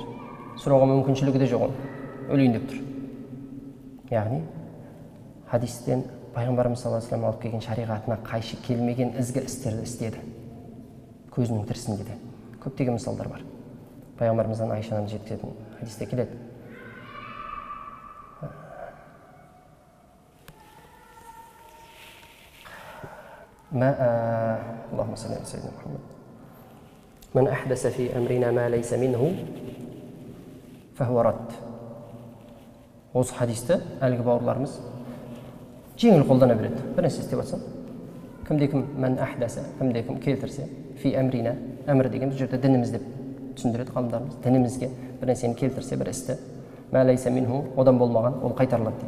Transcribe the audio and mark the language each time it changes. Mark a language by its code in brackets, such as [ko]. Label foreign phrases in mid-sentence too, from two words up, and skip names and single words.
[kk] Сұрауға мүмкіншілігі де жоқ, өлейін деп тұр. Яғни хадистен пайғамбарымыз [ar] صلى الله عليه وسلم [kk] алып келген шариғатына қайшы келмеген ізгі істерді істеді. Көзінің тірісінде де көптеген мысалдар бар. Пайғамбарымыздан Айша анамыз жеткізетін хадисте келеді. [ar] اللهم صل على سيدنا محمد من أحدث في أمرنا ما ليس منه فهو رد. [kk] Осы хадисті әлгі бауырларымыз жеңіл қолдана береді. Бір нәрсе істеп жатсам, кімде-кім [ar] من أحدث, [kk] кімде-кім келтірсе, [ar] في أمرنا, [kk] әмір деген бұл жерде дініміз деп түсіндіреді ғалымдарымыз. Дінімізге бір нәрсені келтірсе, бір істі, [ar] ما ليس منه, [kk] одан болмаған, ол қайтарылады дейді.